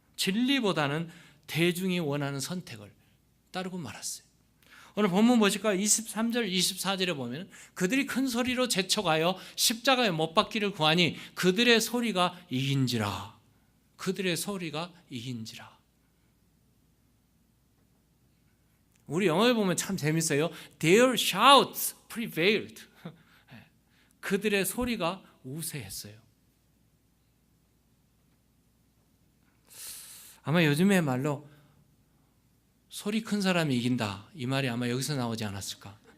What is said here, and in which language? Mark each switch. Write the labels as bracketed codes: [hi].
[ko] 진리보다는 대중이 원하는 선택을 따르고 말았어요. 오늘 본문 보실까요? 23절, 24절에 보면 그들이 큰 소리로 재촉하여 십자가에 못 박기를 구하니 그들의 소리가 이긴지라. 그들의 소리가 이긴지라. 우리 영어에 보면 참 재밌어요. [en] Their shouts prevailed. [ko] 그들의 소리가 우세했어요. 아마 요즘의 말로 소리 큰 사람이 이긴다, 이 말이 아마 여기서 나오지 않았을까.